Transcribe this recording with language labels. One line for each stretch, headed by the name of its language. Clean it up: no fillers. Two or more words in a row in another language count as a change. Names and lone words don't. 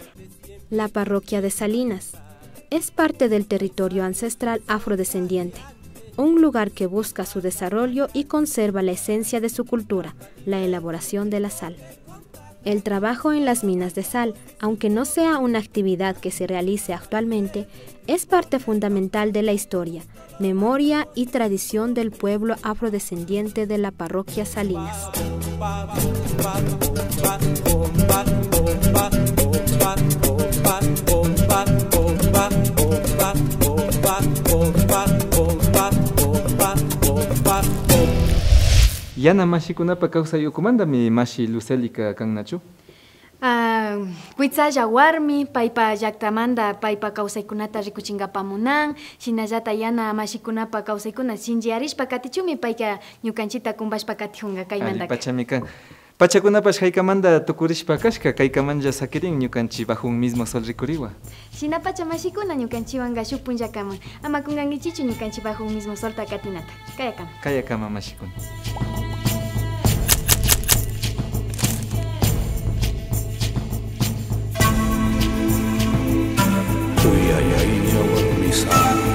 Spanish: La parroquia de Salinas es parte del territorio ancestral afrodescendiente, un lugar que busca su desarrollo y conserva la esencia de su cultura, la elaboración de la sal. El trabajo en las minas de sal, aunque no sea una actividad que se realice actualmente, es parte fundamental de la historia, memoria y tradición del pueblo afrodescendiente de la parroquia Salinas.
Quechua: Yana mashikunapa kawsayukumandami mashi Lucelica kannachu? Kuitzalla warmi, paypa llaktamanta paypa kawsaykunata rikuchinkapamunan, shinallata yana mashikunapa kawsaykuna shinchiyarishpa katichumi payka ñukanchita kumbashpa katijunka kaymantaka. Pachami kan. Pachakunapash haykamanta tukurishpa kashka, kaykamanja sakirin ñukanchi bajo un mismo sol rikuriwa. Shina pachamashikuna ñukanchiwanka shuk punllakaman, ama kunkankichichu ñukanchi bajo un mismo solta katinata. Kayakama. Kayakama mashikuna. Uyayaya warmi